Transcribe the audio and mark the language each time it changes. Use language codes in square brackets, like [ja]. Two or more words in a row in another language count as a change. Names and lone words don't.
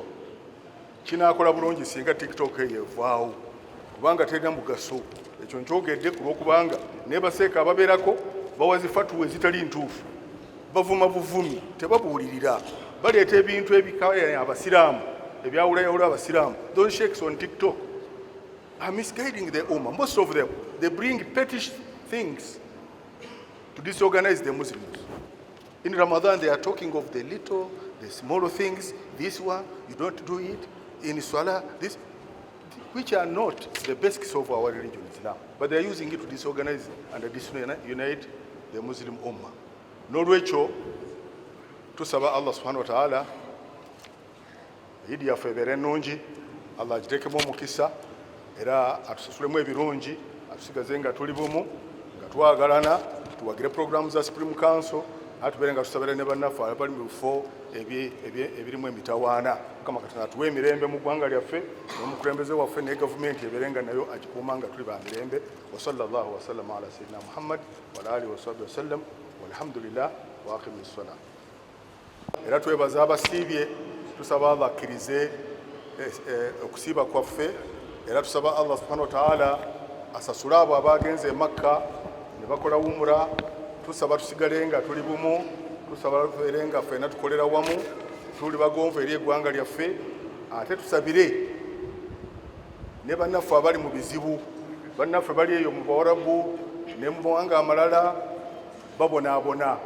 [lg] Kinaakola bulungi singa TikTok eyo evaawo kubanga terina mugaso. Ekyo nkyogedde ku lw'okubanga ne baseeka ababeerako bawazi fatuwa ezitali ntuufu, bavuma buvumi, tebabuulirira, baleeta ebintu ebikaya abasiraamu, ebyawulayawula abasiraamu. [en] Those sheikhs on TikTok are misguiding the ummah. Most of them, they bring petty things to disorganize the Muslims. In Ramadan, they are talking of the small things. This one, you don't do it. In Salah, this, which are not the basics of our religion, Islam. But they are using it to disorganize and disunite the Muslim Ummah. [lg] N'olwekyo tusaba Allah [ar] سبحانه وتعالى [lg] Idi yaffe ebeere ennungi, Allah agiteekemu omukisa era atusasulemu ebirungi, atusigaze nga tuli bumu, nga twagalana, tuwagire programu za [en] Supreme Council, [lg] atubeere nga tusabira ne bannaffe abali mu bifo ebirimu emitawaana. Mukama Katonda atuwe emirembe mu ggwanga lyaffe, n'omukulembeze waffe ne gavumenti ebeere nga nayo agikuuma nga tuli ba mirembe. [ar] وصلى الله وسلم على سيدنا محمد وعلى آله وصحبه وسلم والحمد لله وأقم الصلاة. [lg] Era twebaza abasiibye, tusaba Allah akkirize okusiiba kwaffe, era tusaba Allah [ar] سبحانه وتعالى [lg] asasule abo abagenze Makka ne bakola umura. Tusaba tusigale nga tuli bumu, tusaba tubeere nga ffenna tukolera wamu, tuli bagonvu eri eggwanga lyaffe, ate tusabire ne bannaffe abali mu bizibu, bannaffe bali eyo mu Bawarabu ne mu mawanga amalala babonaabona.